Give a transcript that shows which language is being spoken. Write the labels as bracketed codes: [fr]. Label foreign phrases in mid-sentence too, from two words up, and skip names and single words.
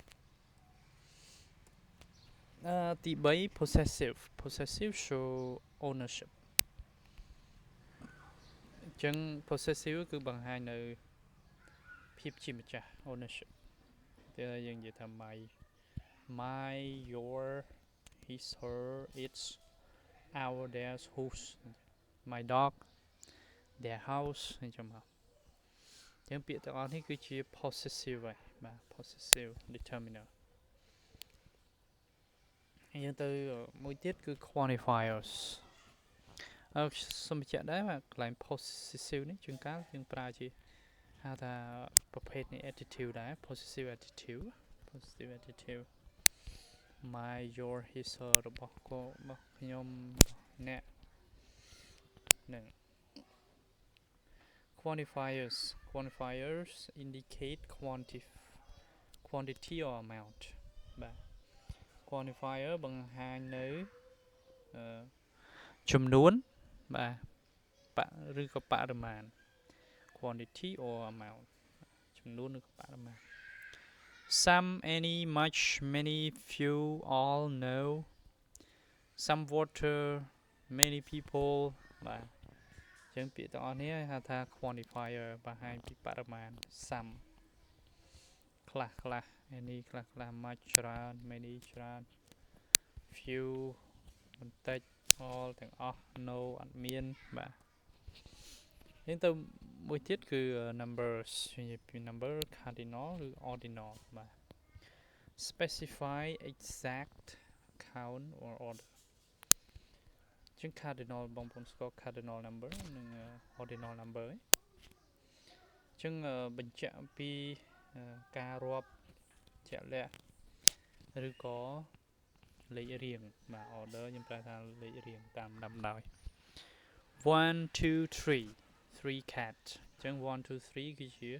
[km] ទី3 [en] possessive show ownership [km] អញ្ចឹង possessive គឺបង្ហាញ នៅភាពជាម្ចាស់ ownership តែយើងនិយាយថា [en] my your his her its our theirs whose my dog their house [km] អញ្ចឹងមកអញ្ចឹងពាក្យទាំងអស់នេះគឺជា possessive ហើយបាទ [en] possessive determiner [km] ហើយយើងទៅមួយទៀតគឺ quantifiers សូមបញ្ជាក់ដែរកន្លែង possessive នេះជួនកាលយើងប្រើជាហៅថាប្រភេទនៃ attitude ដែរ [en] possessive attitude my your his her [km] របស់ខ្ញុំអ្នកនឹង [en] quantifiers indicate quantity or amount [km] បាទ quantifier បង្ហាញនៅចំ នួនបាទឬក៏បរិមាណ [en] quantity or amount [km] ចំនួនឬក៏បរិមាណ [en] some any much many few all no some water many people [km] បាទអញ្ចឹងពាក្យ ទាំងអស់នេះហៅថា quantifier បង្ហាញពីបរិមាណ some ខ្លះ any ខ្លះ much ច្រើន many ច្រើន few បន្តិច all ទាំងអស់ no អត់មានបាទយើងទៅមួយទៀតគឺ numbers និយាយពី [en] number cardinal [km] ឬ ordinal បាទ [en] specify exact count or order [km] ជាង cardinal បងប្អូនស្គាល់ [en] cardinal number [km] និង [en] ordinal number [km] ចឹងបញ្ជាក់អំពីការរាប់ជាក់លាក់ឬក៏លេខរៀងបាទ order ខ្ញុំប្រើថាលេខរៀងតាមលំដាប់1 2 3 cat ចឹង1 2 3គឺជា